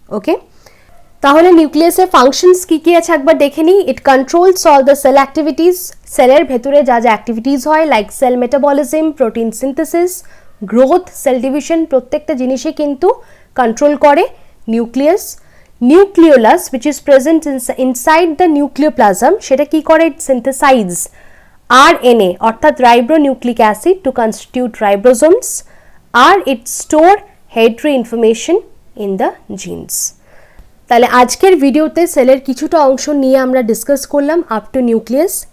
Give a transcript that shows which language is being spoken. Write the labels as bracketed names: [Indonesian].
[Bangla] ওকে, তাহলে নিউক্লিয়াসের ফাংশনস কি কি আছে একবার দেখে নিই। [English] It controls all the cell activities. [Bangla] সেলের ভেতরে যা যা অ্যাক্টিভিটিস হয় like sell metabolism, protein synthesis, growth, cell division, প্রত্যেকটা জিনিসই কিন্তু কন্ট্রোল করে nucleus. Nucleolus [English] which is present inside the nucleoplasm, [Bangla] সেটা কি করে? [English] Synthesize RNA অর্থাৎ ribonucleic acid to constitute ribosomes, আর it store hereditary information in the genes. [Bangla] তাহলে আজকের ভিডিওতে সেলের কিছুটা অংশ নিয়ে আমরা ডিসকাস করলাম আপ টু নিউক্লিয়াস।